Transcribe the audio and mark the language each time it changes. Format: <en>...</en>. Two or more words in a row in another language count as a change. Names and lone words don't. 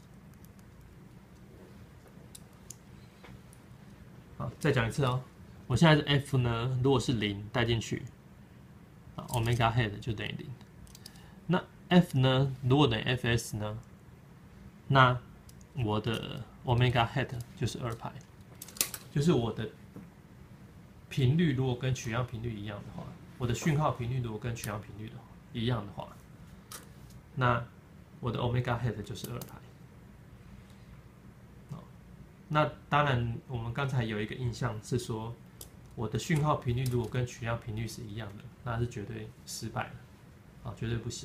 <zh>好，再講一次哦。我現在的 f 呢，如果是0帶進去，</zh> <en>omega hat</en> <zh>就等於0。那 f 呢，如果等於 fs 呢，那我的</zh> <en>omega hat</en> <zh>就是 2π，就是我的頻率如果跟取樣頻率一樣的話，我的訊號頻率如果跟取樣頻率一樣的話，那我的</zh> <en>omega hat</en> <zh>就是 2π。那當然，我們剛才有一個印象是說，我的訊號頻率如果跟取樣頻率是一樣的，那是絕對失敗的，絕對不行。</zh>